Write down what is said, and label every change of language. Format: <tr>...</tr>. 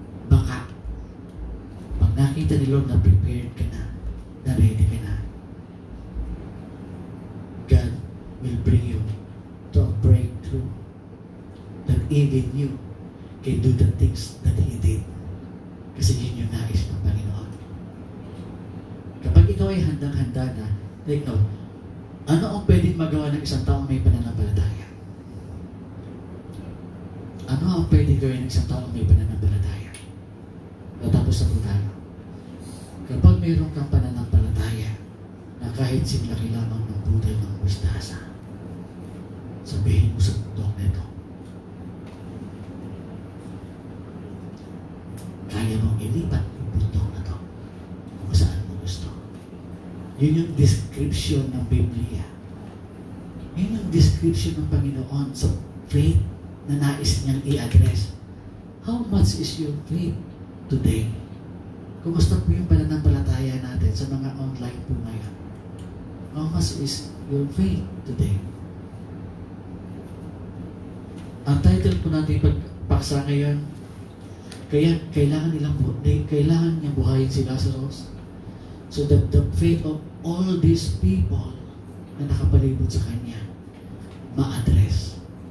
<tl>Baka, pag nakita ni Lord na prepared ka na</tl> <en>ready ka na, God will bring you to a breakthrough that even you can do the things that He did.</en> <tl>Kasi yun yung nais ng Panginoon. Kapag ikaw ay handang-handa na, like no, ano ang pwedeng magawa ng isang taong may pananampalataya? Ano ang pwedeng gawin ng isang taong may pananampalataya? Natapos na po tayo. Kapag mayroon kang pananampalataya na kahit simlaki lamang ng budal ng mustasa, sabihin mo sa bundok na ito, kaya mong ilipat yung bundok na ito kung saan mo gusto. Yun yung description ng Biblia. Yun yung description ng Panginoon sa faith na nais niyang i-address.</tl> <en>How much is your faith today?</en> <tl>Kumusta po yung pananampalataya natin sa mga online po ngayon?</tl> <en>How much is your faith today?</en> <tl>Ang title po natin pagpaksa ngayon, kaya kailangan niyang buhayin si Lazarus</tl> <en>so that the faith of all these people</en> <tl>na nakapalibot sa kanya ma-address.</tl>